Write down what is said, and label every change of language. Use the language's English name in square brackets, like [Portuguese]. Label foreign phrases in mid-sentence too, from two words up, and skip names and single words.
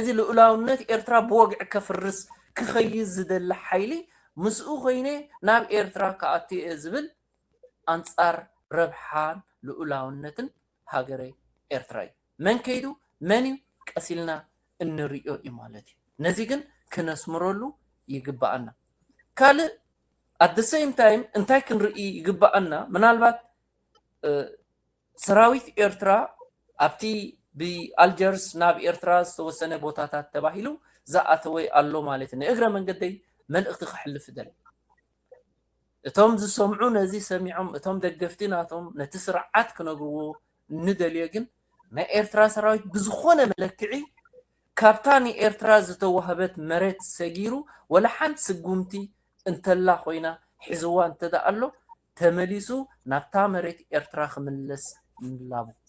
[Tigrinya] ልኡላውነት ኤርትራ ብወግዒ ከፍርስ ክኸይድ ዝደሊ ሓይሊ ምስኡ ኮይነ ናብ ኤርትራ ከኣቱ እየ ዝብል ኣንፃር ረብሓን ልኡላውነትን ሃገረ ኤርትራ እዩ መን ከይዱ መን እዩ ቀሲልና እንሪኦ እዩ ማለት እዩ ነዚ ግን ክነስምረሉ ይግባአና ካልእ [English] at the same time [Tigrinya] እንታይ ክንርኢ ይግባአና ምናልባት ሰራዊት ኤርትራ ኣብቲ ብኣልጀርስ ናብ ኤርትራ ዝተወሰነ ቦታታት ተባሂሉ ዝኣተወ ኣሎ ማለት እዩ ንእግረ መንገደይ መልእኽቲ ክሕልፍ ደሊ እቶም ዝሰምዑ ነዚ ሰሚዖም እቶም ደገፍቲ ናቶም ነቲ ስርዓት ክነግርዎ ንደልዮ ግን ናይ ኤርትራ ሰራዊት ብዝኾነ መለክዒ ካብታ ንኤርትራ ዝተዋህበት መሬት ሰጊሩ ወላ ሓንቲ ስጉምቲ እንተላ ኮይና ሒዝዋ እንተዳ ኣሎ ተመሊሱ ናብታ መሬት ኤርትራ ክምለስ ምላቡ